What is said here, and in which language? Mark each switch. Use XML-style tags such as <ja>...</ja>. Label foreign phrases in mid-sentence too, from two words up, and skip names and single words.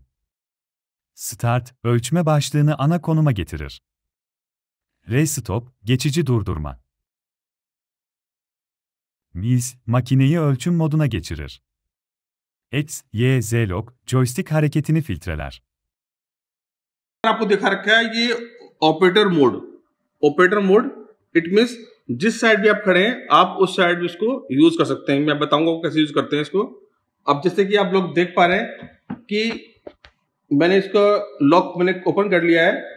<tr>Start, ölçme başlığını ana konuma getirir. Restop, geçici durdurma. MIS, makineyi ölçüm moduna geçirir. X, Y, Z lock, joystick hareketini filtreler.</tr> <hi>आपको दिखा रखा है ये</hi> <en>operator mode. operator mode it means</en> <hi>जिस साइड भी आप खड़े हैं आप उस साइड भी इसको यूज कर सकते हैं. मैं बताऊंगा कैसे यूज करते हैं इसको. अब जैसे कि आप लोग देख पा रहे हैं कि मैंने इसका लॉक मैंने ओपन कर लिया है.</hi>